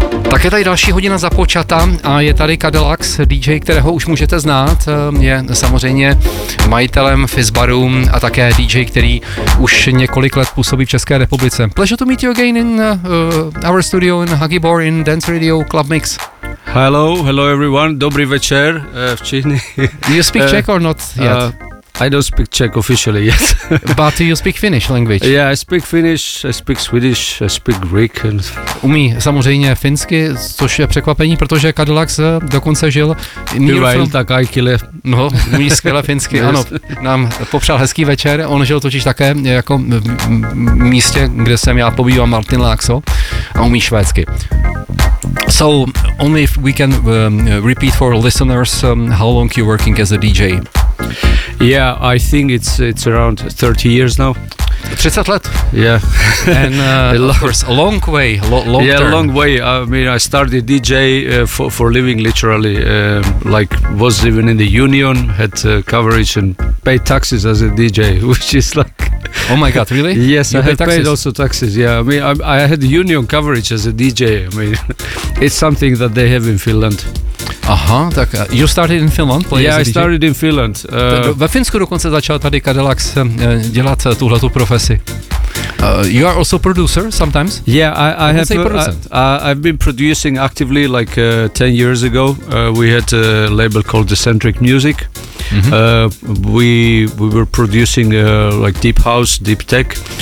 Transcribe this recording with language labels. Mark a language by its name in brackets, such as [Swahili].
[Czech] Tak je tady další hodina započata a je tady Cadillac, DJ, kterého už můžete znát, je samozřejmě majitelem Fizzbaru a také DJ, který už několik let působí v České republice. [English] Pleasure to meet you again in our studio in Huggy Bor in Dance Radio Club Mix. Hello, hello everyone, [Czech] dobrý večer v Číně. [English] Do you speak Czech or not yet? I don't speak Czech officially yet. But you speak Finnish language. Yeah, I speak Finnish, I speak Swedish, I speak Greek. And [Czech] umí samozřejmě finsky, což je překvapení, protože Cadillac dokonce žil Nýrfil, tak aj kile. No, umí skvěle finsky, ano. Nám popřál hezký večer, on žil totiž také jako v místě, kde jsem já pobývám, Martin Laxo, a umí švédsky. [English] So, only if we can repeat for listeners, how long you're working as a DJ? Yeah, I think it's around 30 years now. [Czech] 30 let? [English] Yeah. And of course, a long way, long yeah, term. Yeah, long way. I mean, I started DJ for living, literally. Like, was even in the union, had coverage and paid taxes as a DJ, which is like... Oh my God, really? Yes, you I had paid also taxes, yeah. I mean, I had union coverage as a DJ. I mean, it's something that they have in Finland. [Czech] Aha, tak [English] you started in Finland? Yeah, I started in Finland. [Czech] Ve Finsku dokonce začal tady Cadillac dělat tuhletu profesi. [English] You are also producer sometimes? Yeah, I have I've been producing actively like 10 years ago. We had a label called Decentric Music. We were producing like deep house, deep tech.